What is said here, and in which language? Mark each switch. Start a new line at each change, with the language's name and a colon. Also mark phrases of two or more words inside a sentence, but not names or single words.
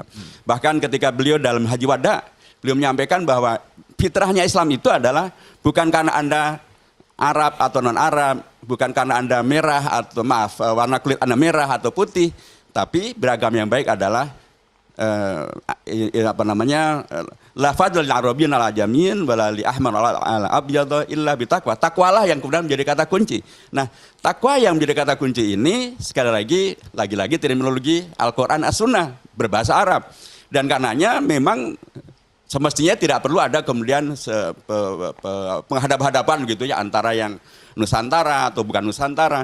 Indonesian: Bahkan ketika beliau dalam Haji Wada, beliau menyampaikan bahwa fitrahnya Islam itu adalah bukan karena Anda Arab atau non-Arab, bukan karena Anda merah atau warna kulit Anda merah atau putih, tapi beragam yang baik adalah apa namanya,
Arabic: لا فضل للعربي على أعجمي ولا لأحمر على أبيض إلا بالتقوى.
Indonesian: Takwalah yang kemudian menjadi kata kunci. Nah, takwa yang menjadi kata kunci ini sekali lagi terminologi Al-Qur'an As-Sunnah berbahasa Arab. Dan karenanya memang semestinya tidak perlu ada kemudian penghadap-hadapan gitu ya antara yang Nusantara atau bukan Nusantara.